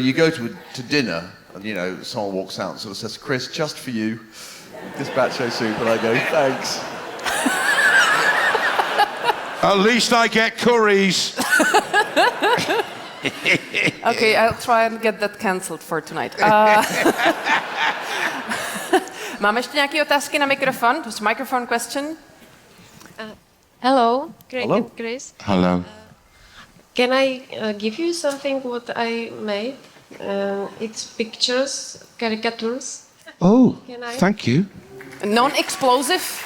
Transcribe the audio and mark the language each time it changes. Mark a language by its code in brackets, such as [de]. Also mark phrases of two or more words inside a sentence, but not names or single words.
[en] You go to dinner, and, you know, someone walks out and sort of says, Chris, just for you, gazpacho soup, and I go, thanks. At least I get curries. Okay, I'll try and get that cancelled for tonight. [cs] Máme ještě nějaké otázky na mikrofon? [en] Just microphone question. Hello, Craig Hello. and Chris. Hello. Can I give you something what I made? It's pictures, caricatures. Oh, Can I? thank you. Non-explosive?